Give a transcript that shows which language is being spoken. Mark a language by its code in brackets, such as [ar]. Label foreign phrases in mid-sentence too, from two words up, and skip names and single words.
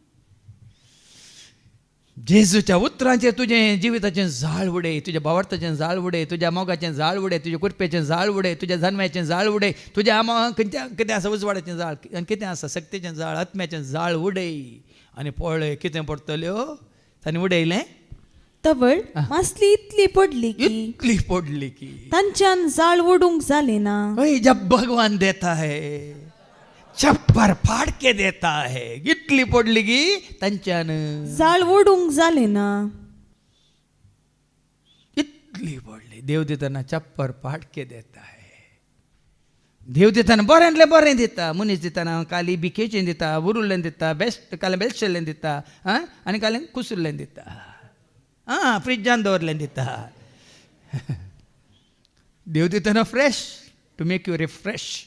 [kok] जेजूच्या उतरांचेर तुजें जिविताचें जाळ उडय तुज्या भावार्थाचें जाळ उडय तुज्या मोगाचें जाळ उडय तुज्या कुरपेचें जाळ उडय तुज्या जन्म्याचें जाळ उडय तुज्या कितें आसा उजवाडाचें जाळ आनी कितें आसा सक्तीचें जाळ आत्म्याचें जाळ उडय आनी पळय कितें पडटल्यो तांणी उडयलें. तवळ मासली इतली पडली की तांच्यान जाळ ओडूंक जालें ना. [hi] जब भगवान देता है छप्पर फाड़ के देता है [kok] इतली पडली की तांच्यान जाळ ओडूंक जालें ना. इतली पडली देव दिताना [hi] छप्पर फाड़ के देता है. [kok] देव दिताना बऱ्यांतलें बरें दिता मनीस दिताना काली बिकेचें दिता उरुल्लें दिता बेस्ट कालें बेश्टेल्लें दिता आनी कालें कुसुल्लें दिता फ्रिजान दवरलें दिता. [en] देव दिताना fresh to make you refresh.